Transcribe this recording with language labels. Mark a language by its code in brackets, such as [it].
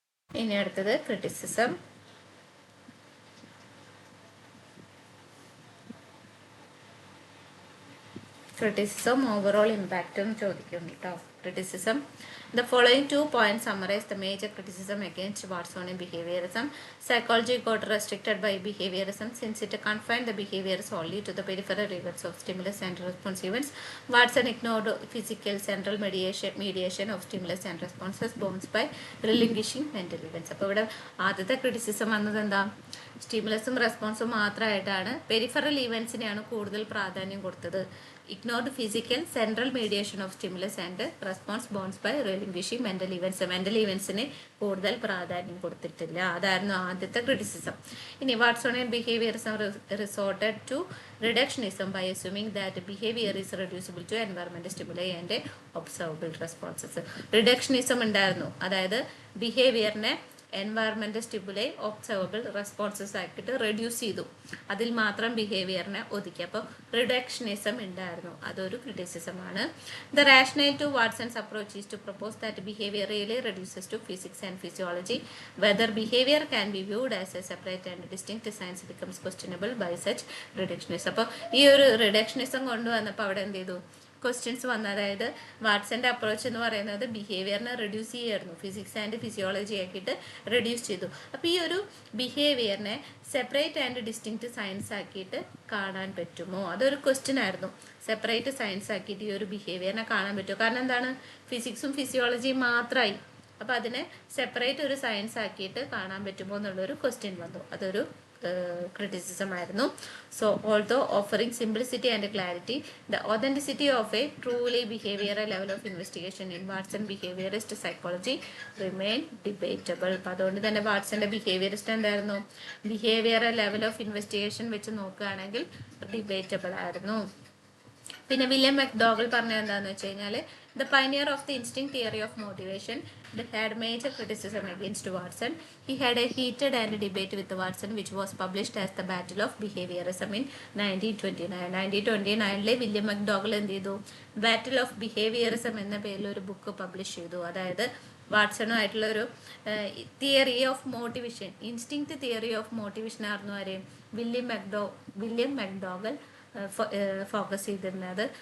[ml] ഇനി അടുത്തത് criticism. Criticism overall ഇമ്പാക്റ്റും ചോദിക്കും കേട്ടോ. [en] Criticism. The following 2 points summarize the major criticism against Watsonian behaviorism. Psychology got restricted by behaviorism since it confined the behaviors only to the peripheral events of stimulus and response events. Watson ignored physical central mediation of stimulus and responses bound by relinquishing mental events. [ml] അപ്പോൾ ഇവിടെ ആദ്യത്തെ criticism വന്നത് എന്താ? സ്റ്റിമുലസും റെസ്പോൺസും മാത്രമായിട്ടാണ് peripheral ഇവൻസിനെയാണ് കൂടുതൽ പ്രാധാന്യം കൊടുത്തത്. [en] ignored physical central mediation of stimulus and response bound by relinquishing mental events. [ml] Mental ഇവൻസിന് കൂടുതൽ പ്രാധാന്യം കൊടുത്തിട്ടില്ല. അതായിരുന്നു ആദ്യത്തെ ക്രിറ്റിസിസം. [en] ഇനി Watsonian behaviourism resorted to reductionism by assuming that behavior is reducible to environmental stimuli and observable responses. [ml] Reductionism ഉണ്ടായിരുന്നു. അതായത് ബിഹേവിയറിനെ environmental stimuli observable responses ആക്കിയിട്ട് reduce ചെയ്തു. അതിൽ മാത്രം ബിഹേവിയറിനെ ഒതുക്കി. അപ്പോൾ റിഡക്ഷനിസം ഉണ്ടായിരുന്നു. അതൊരു ക്രിറ്റിസിസമാണ്. [en] The rationale to Watson's approach is to propose that behaviour really reduces to physics and physiology. Whether behaviour can be viewed as a separate and distinct science becomes questionable by such reductionism. [ml] അപ്പോൾ ഈ ഒരു reductionism കൊണ്ടുവന്നപ്പോൾ അവിടെ എന്ത് ചെയ്തു? Questions വന്നു. അതായത് വാട്സന്റെ approach എന്ന് പറയുന്നത് ബിഹേവിയറിനെ റെഡ്യൂസ് ചെയ്യായിരുന്നു. ഫിസിക്സ് ആൻഡ് ഫിസിയോളജി ആക്കിയിട്ട് റെഡ്യൂസ് ചെയ്തു. അപ്പോൾ ഈ ഒരു ബിഹേവിയറിനെ സെപ്പറേറ്റ് ആൻഡ് ഡിസ്റ്റിങ്ക്റ്റ് സയൻസ് ആക്കിയിട്ട് കാണാൻ പറ്റുമോ? അതൊരു ക്വസ്റ്റ്യൻ ആയിരുന്നു. സെപ്പറേറ്റ് സയൻസ് ആക്കിയിട്ട് ഈ ഒരു ബിഹേവിയറിനെ കാണാൻ പറ്റുമോ? കാരണം എന്താണ്? ഫിസിക്സും ഫിസിയോളജിയും മാത്രമായി. അപ്പോൾ അതിനെ സെപ്പറേറ്റ് ഒരു സയൻസ് ആക്കിയിട്ട് കാണാൻ പറ്റുമോ എന്നുള്ളൊരു ക്വസ്റ്റ്യൻ വന്നു. അതൊരു criticism ആയിരുന്നു. [en] So although offering simplicity and clarity, the authenticity of a truly behavioral level of investigation in Watson behaviorist psychology remain debatable. [ml] അപ്പോൾ അതുകൊണ്ട് തന്നെ വാട്സന്റെ ബിഹേവിയറിസ്റ്റ് എന്തായിരുന്നു? ബിഹേവിയറൽ ലെവൽ ഓഫ് ഇൻവെസ്റ്റിഗേഷൻ വെച്ച് നോക്കുകയാണെങ്കിൽ ഡിബേറ്റബിൾ ആയിരുന്നു. പിന്നെ വില്യം മെക്ഡോഗൽ പറഞ്ഞത് എന്താണെന്ന് വെച്ച് കഴിഞ്ഞാൽ [en] the pioneer of the instinct theory of motivation that had major criticism against Watson. He had a heated and debate with Watson which was published as the Battle of Behaviorism in 1929. [ml] 1929 William മെക്ഡോഗൽ എന്ത് ചെയ്തു? Battle of behaviourism എന്ന പേരിൽ ഒരു book publish ചെയ്തു. അതായത് വാട്സണുമായിട്ടുള്ള ഒരു theory of motivation, instinct theory of motivation ആയിരുന്നു ആരെയും വില്യം മെക്ഡോഗൽ ഫോക്കസ് ചെയ്തിരുന്നത്.